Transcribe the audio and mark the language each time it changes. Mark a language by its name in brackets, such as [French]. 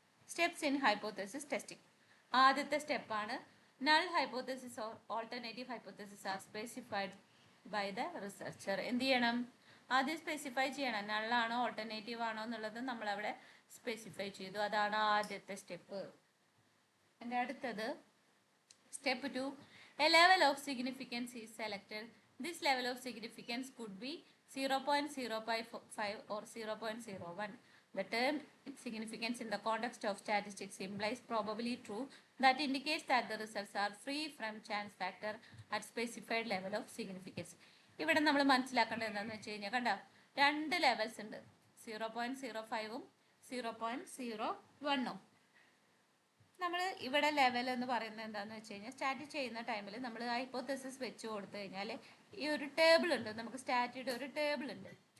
[English] Steps in hypothesis testing. [Malayalam] ആദ്യത്തെ സ്റ്റെപ്പാണ് [English] Null hypothesis or alternative hypothesis are specified by the researcher. [Malayalam] എന്ത് ചെയ്യണം, ആദ്യം സ്പെസിഫൈ ചെയ്യണം, നള്ളാണോ ഓൾട്ടർനേറ്റീവ് ആണോ എന്നുള്ളത് നമ്മൾ അവിടെ സ്പെസിഫൈ ചെയ്തു. അതാണ് ആദ്യത്തെ സ്റ്റെപ്പ്. എൻ്റെ അടുത്തത് step 2, [English] a level of significance is selected. This level of significance could be 0.05 or 0.01. The term significance in the context of statistics implies probably true that indicates that the results are free from chance factor at specified level of significance. [Malayalam] ഇവിടെ നമ്മൾ മനസ്സിലാക്കേണ്ടത് എന്താണെന്ന് വെച്ച് കഴിഞ്ഞാൽ, കണ്ടോ, 2 levels ഉണ്ട്, 0.05ഉം 0.01ഉം. നമ്മൾ ഇവിടെ ലെവൽ എന്ന് പറയുന്നത് എന്താണെന്ന് വെച്ച് കഴിഞ്ഞാൽ, സ്റ്റാറ്റ് ചെയ്യുന്ന ടൈമിൽ നമ്മൾ ഹൈപ്പോത്തസിസ് വെച്ച് കൊടുത്തു കഴിഞ്ഞാൽ ഈ ഒരു ടേബിൾ ഉണ്ട്, നമുക്ക് സ്റ്റാറ്റിയുടെ ഒരു ടേബിൾ ഉണ്ട്.